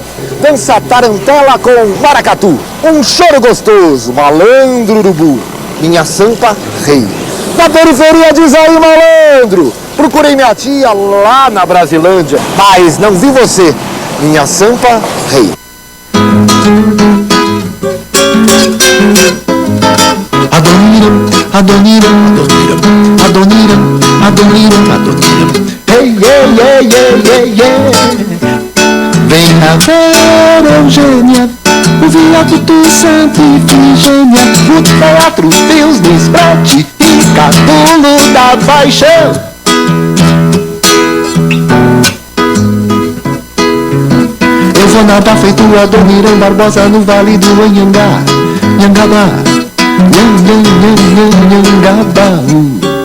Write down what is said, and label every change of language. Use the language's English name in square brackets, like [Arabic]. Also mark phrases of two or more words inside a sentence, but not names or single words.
[Portuguese] Dança tarantela com maracatu, um choro gostoso, malandro urubu. Minha Sampa Rei. Na periferia diz aí, malandro. Procurei minha tia lá na Brasilândia, mas não vi você. Minha Sampa Rei. Adoniram, Adoniram, Adoniram, Adoniram, Adoniram, Adoniram. [English] Hey, yeah, yeah, yeah, yeah, yeah. [Portuguese] Venha ver, Eugênia, o viaduto Santa Ifigênia, o teatro Deus despratica, pulo da paixão. Eu vou nadar feito Adoniram Barbosa no vale do Anhangá, Nhangabá, Nhangabaú.